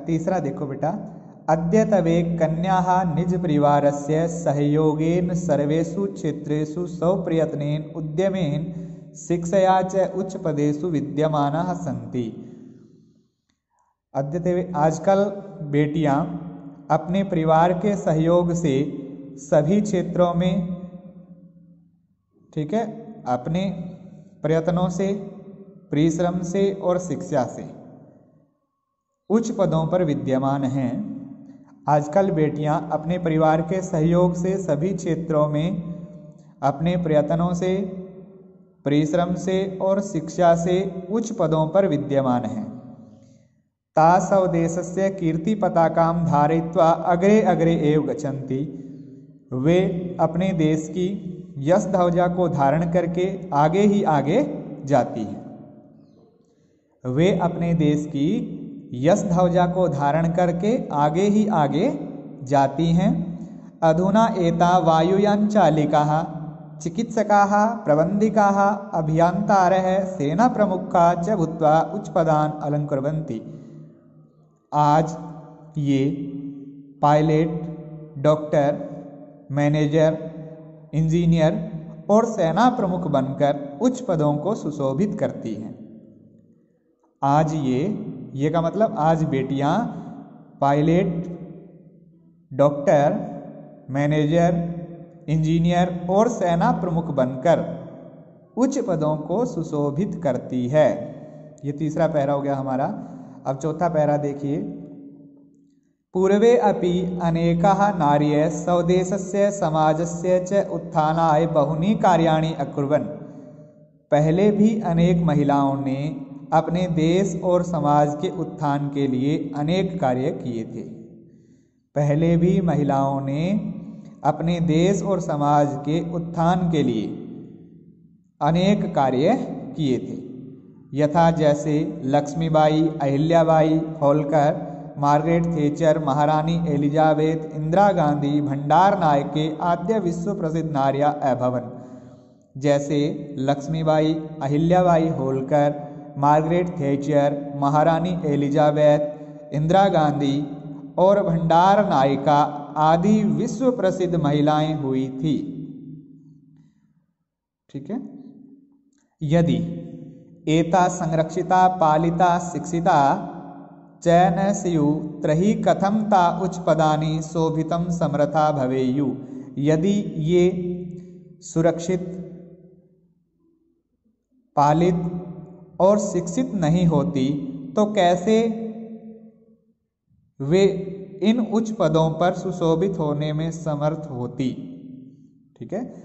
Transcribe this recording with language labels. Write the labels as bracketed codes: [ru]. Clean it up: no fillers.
[hi] तीसरा देखो बेटा, [sa] अद्यतवे कन्याः निज परिवारस्य सहयोगेन सर्वेषु क्षेत्रेषु स्वप्रयत्नेन उद्यमेन शिक्षया च उच्च पदेषु विद्यमानाः सन्ति। अद्यतवे [hi] आजकल बेटियां अपने परिवार के सहयोग से सभी क्षेत्रों में, ठीक है, अपने प्रयत्नों से, परिश्रम से और शिक्षा से उच्च पदों पर विद्यमान हैं। आजकल बेटियां अपने परिवार के सहयोग से सभी क्षेत्रों में अपने प्रयत्नों से, परिश्रम से और शिक्षा से उच्च पदों पर विद्यमान हैं। [sa] तासौ देशस्य कीर्ति पताकां धारयित्वा अग्रे अग्रे एव गच्छन्ति। [hi] वे अपने देश की यश ध्वजा को धारण करके आगे ही आगे जाती हैं। वे अपने देश की यश ध्वजा को धारण करके आगे ही आगे जाती हैं। [sa] अधुना एता वायुयान चालिकाः चिकित्सकाः प्रबन्धिकाः अभियन्तारः सेना प्रमुखाः च भूत्वा उच्चपदान् अलङ्कुर्वन्ति। [hi] आज ये पायलट, डॉक्टर, मैनेजर, इंजीनियर और सेना प्रमुख बनकर उच्च पदों को सुशोभित करती हैं। आज ये का मतलब आज बेटियां पायलट, डॉक्टर, मैनेजर, इंजीनियर और सेना प्रमुख बनकर उच्च पदों को सुशोभित करती है। ये तीसरा पैरा हो गया हमारा। अब चौथा पैरा देखिए, [sa] पूर्वे अपि अनेकाः नार्यः स्वदेशस्य समाजस्य च उत्थानाय बहूनि कार्याणि अकुर्वन्। [hi] पहले भी अनेक महिलाओं ने अपने देश और समाज के उत्थान के लिए अनेक कार्य किए थे। पहले भी महिलाओं ने अपने देश और समाज के उत्थान के लिए अनेक कार्य किए थे। [sa] यथा [hi] जैसे [sa] लक्ष्मीबाई, अहिल्याबाई होलकर, मार्गरेट थेचर, महारानी एलिजाबेथ, इंदिरा गांधी, भंडार नायके आद्य विश्व प्रसिद्ध नार्या अभवन्। [hi] जैसे लक्ष्मीबाई, अहिल्याबाई होलकर, मार्गरेट थेचर, महारानी एलिजाबेथ, इंदिरा गांधी और भंडार नायिका आदि विश्व प्रसिद्ध महिलाएं हुई थी। ठीक है। [sa] यदि एता संरक्षिता, पालिता, शिक्षिता च न स्युः तर्हि कथं ता उच्च पदानि शोभितं समर्था भवेयुः। [hi] यदि ये सुरक्षित, पालित और शिक्षित नहीं होती तो कैसे वे इन उच्च पदों पर सुशोभित होने में समर्थ होती। ठीक है।